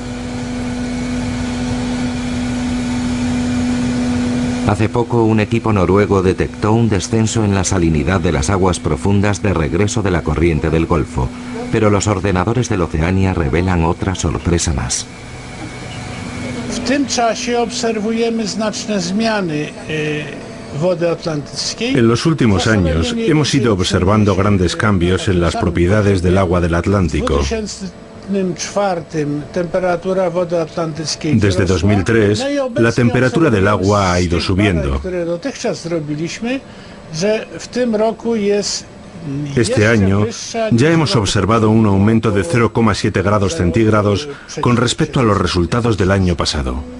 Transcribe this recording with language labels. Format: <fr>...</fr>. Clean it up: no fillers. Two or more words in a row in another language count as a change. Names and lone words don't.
<es>Hace poco, un equipo noruego detectó un descenso en la salinidad de las aguas profundas de regreso de la corriente del Golfo, pero los ordenadores del Oceania revelan otra sorpresa más.</es> <pl>W tym czasie obserwujemy znaczne zmiany wody atlantyckiej.</pl> <es>En los últimos años hemos ido observando grandes cambios en las propiedades del agua del Atlántico. Desde 2003, la temperatura del agua ha ido subiendo. Este año ya hemos observado un aumento de 0,7 grados centígrados con respecto a los resultados del año pasado.</es>